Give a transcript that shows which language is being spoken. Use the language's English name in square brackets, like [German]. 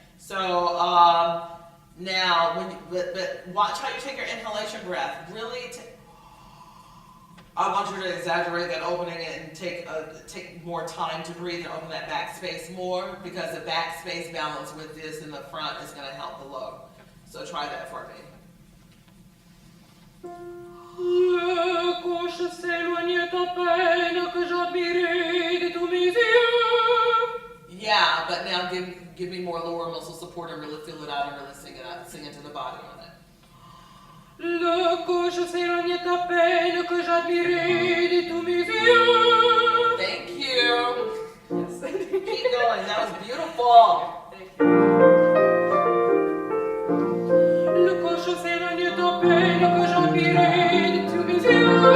[English] So now, but watch how you take your inhalation breath. Really, I want you to exaggerate that opening and take more time to breathe and open that back space more, because the back space balance with this in the front is going to help the low. So try that for me. [French] Le coche s'éloignait à peine que j'admirais de tous mes yeux. [English] Yeah, but now give me more lower muscle support and really feel it out and really sing into the body on it. [French] Le coche s'éloignait à peine que j'admirais de tous mes yeux. [English] Thank you. Yes. Keep going. That was beautiful. Thank you. [French] Le coche s'éloignait à peine que j'admirais de tous mes yeux.